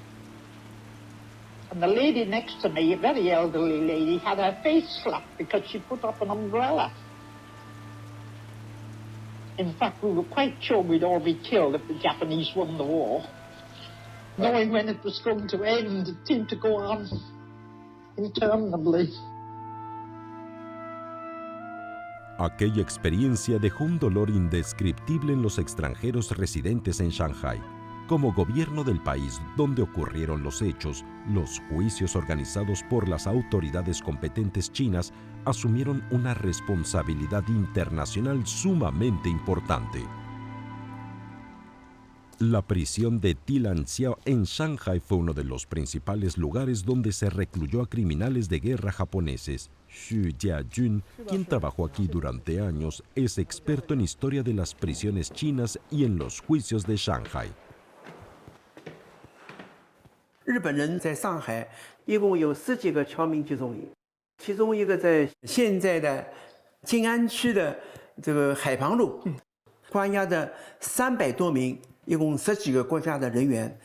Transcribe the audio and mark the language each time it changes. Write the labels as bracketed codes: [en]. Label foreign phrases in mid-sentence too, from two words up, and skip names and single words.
[en] And the lady next to me, a very elderly lady, had her face slapped because she put up an umbrella. In fact, we were quite sure we'd all be killed if the Japanese won the war. Knowing when it was going to end, it seemed to go on interminably. [es] Aquella experiencia dejó un dolor indescriptible en los extranjeros residentes en Shanghai. Como gobierno del país donde ocurrieron los hechos, los juicios organizados por las autoridades competentes chinas asumieron una responsabilidad internacional sumamente importante. La prisión de Tilanxiao en Shanghai fue uno de los principales lugares donde se recluyó a criminales de guerra japoneses. Xu Jiajun, quien trabajó aquí durante años, es experto en historia de las prisiones chinas y en los juicios de Shanghai. [zh] 日本人在上海一共有10几个侨民集中营，其中一个在现在的静安区的这个海旁路，关押着300多名一共10几个国家的人员。